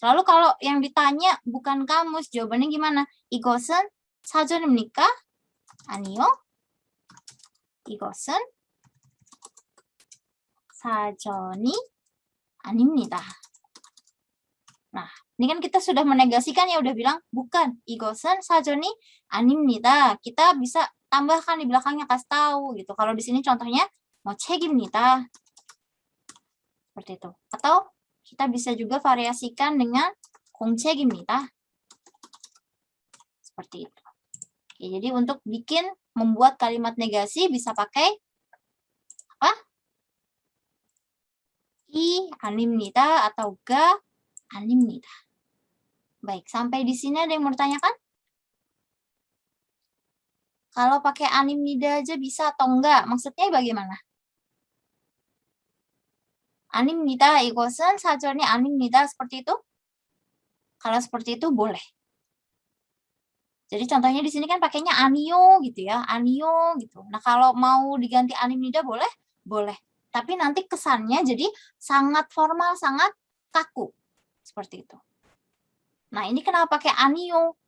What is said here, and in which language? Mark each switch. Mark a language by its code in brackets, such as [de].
[id] Lalu kalau yang ditanya bukan kamus, jawabannya gimana? [ko] 이것은 사전입니까? 아니요. 이것은 사전이 아닙니다. [id] Nah, ini kan kita sudah menegasikan ya, udah bilang bukan. [ko] 이것은 사전이 아닙니다. [id] Kita bisa tambahkan di belakangnya, kasih tahu gitu. Kalau di sini contohnya mau 책입니다. Seperti itu. Atau kita bisa juga variasikan dengan 공책입니다. Seperti itu. Oke, jadi untuk membuat kalimat negasi bisa pakai apa? [ko] 이 아닙니다 atau ga 아닙니다. [id] Baik, sampai di sini ada yang mau ditanyakan? Kalau pakai 아닙니다 aja bisa atau enggak? Maksudnya bagaimana? [ko] 아닙니다, 이것은 사전이 아닙니다. [id] Seperti itu? Kalau seperti itu boleh. Jadi contohnya di sini kan pakainya 아니요 gitu ya, 아니요 gitu. Nah, kalau mau diganti 아닙니다 boleh? Boleh. Tapi nanti kesannya jadi sangat formal, sangat kaku. Seperti itu. Nah, ini kenapa pakai 아니요?